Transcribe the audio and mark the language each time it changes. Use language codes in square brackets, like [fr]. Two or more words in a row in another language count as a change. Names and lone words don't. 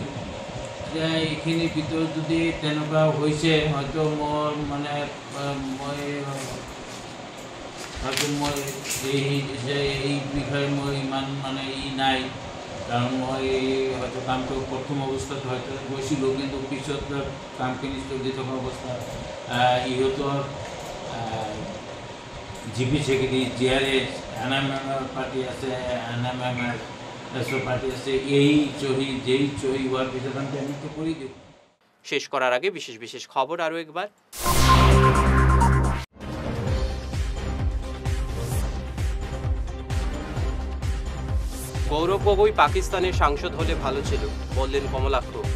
[as] যে এইখিনিৰ ভিতৰত যদি তেনেকুৱা হৈছে হয়তো মোৰ মানে মই এই বিষয়ে মই ইমান মানে নাই, কাৰণ মই হয়তো কামটো প্ৰথম অৱস্থাত হয়তো গৈছিলোঁ, কিন্তু পিছত কামখিনি চলি থকা অৱস্থাত ইহঁতৰ জিপি সেক্ৰেটাৰী জিআৰএছ এনএমএমৰ পাৰ্টি আছে, এনএমএমৰ পার্টি আছে, [bn] এই যেই চহি হওয়ার পিছনে আমি পেমেন্ট তো করে দিই। শেষ করার আগে বিশেষ বিশেষ খবর আরও একবার। গৌরব গগৈ পাকিস্তানের সাংসদ হলে ভালো ছিল, বললেন কমলাক্ষ।